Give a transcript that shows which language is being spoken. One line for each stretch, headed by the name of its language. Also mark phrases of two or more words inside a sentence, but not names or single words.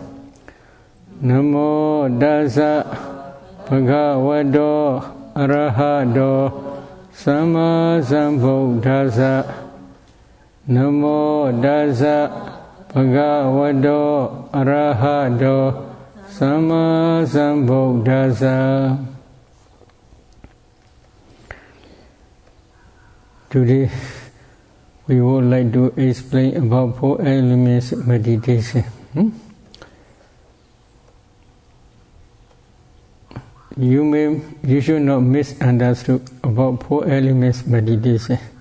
Pali: Namo Tassa Bhagavato Arahato Samma Sambuddhassa. Namo Tassa Bhagavato Arahato Samma Sambuddhassa.
English: Today we would like to explain about 4 elements meditation. You should not misunderstand about 4 elements meditation.